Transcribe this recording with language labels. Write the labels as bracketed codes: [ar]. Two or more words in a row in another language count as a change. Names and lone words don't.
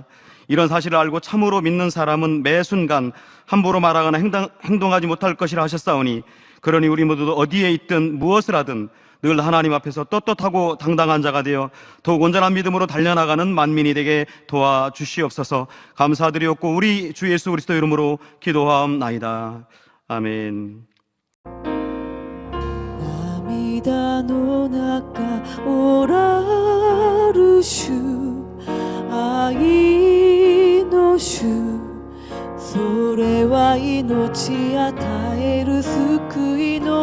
[ko] 이런 사실을 알고 참으로 믿는 사람은 매 순간 함부로 말하거나 행동하지 못할 것이라 하셨사오니, 그러니 우리 모두 어디에 있든 무엇을 하든 늘 하나님 앞에서 떳떳하고 당당한 자가 되어 더욱 온전한 믿음으로 달려나가는 만민이 되게 도와주시옵소서. 감사드리옵고 우리 주 예수 그리스도 이름으로 기도하옵나이다. 아멘. [ja] 涙の中おらる主愛の主それは命与える救い